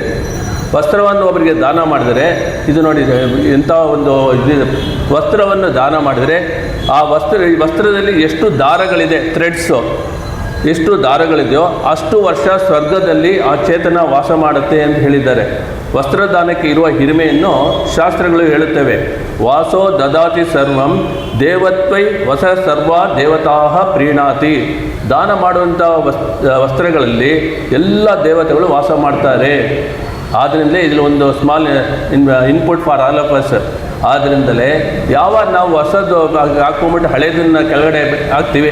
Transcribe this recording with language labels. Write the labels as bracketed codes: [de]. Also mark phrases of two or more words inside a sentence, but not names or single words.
[kn] ವಸ್ತ್ರವನ್ನು ಒಬ್ಬರಿಗೆ ದಾನ ಮಾಡಿದರೆ, ಇದು ನೋಡಿ ಎಂಥ ಒಂದು ಇದು, ವಸ್ತ್ರವನ್ನು ದಾನ ಮಾಡಿದರೆ ಆ ವಸ್ತ್ರದಲ್ಲಿ ಎಷ್ಟು ದಾರಗಳಿದೆ, ಥ್ರೆಡ್ಸು ಎಷ್ಟು ದಾರಗಳಿದೆಯೋ ಅಷ್ಟು ವರ್ಷ ಸ್ವರ್ಗದಲ್ಲಿ ಆ ಚೇತನ ವಾಸ ಮಾಡುತ್ತೆ ಅಂತ ಹೇಳಿದ್ದಾರೆ. ವಸ್ತ್ರದಾನಕ್ಕೆ ಇರುವ ಹಿರಿಮೆಯನ್ನು ಶಾಸ್ತ್ರಗಳು ಹೇಳುತ್ತವೆ. [sa] ವಾಸೋ ದದಾತಿ ಸರ್ವಂ ದೇವತ್ವೈ ವಸ ಸರ್ವ ದೇವತಾಹ ಪ್ರೀಣಾತಿ. [kn] ದಾನ ಮಾಡುವಂಥ ವಸ್ತ್ರಗಳಲ್ಲಿ ಎಲ್ಲ ದೇವತೆಗಳು ವಾಸ ಮಾಡ್ತಾರೆ. ಆದ್ದರಿಂದಲೇ ಇದರಲ್ಲಿ ಒಂದು [en] small input for all of us. [kn] ಆದ್ದರಿಂದಲೇ ನಾವು ಹೊಸದು ಹಾಕ್ಕೊಂಬಿಟ್ಟು ಹಳೇದನ್ನು ಕೆಳಗಡೆ ಹಾಕ್ತೀವಿ.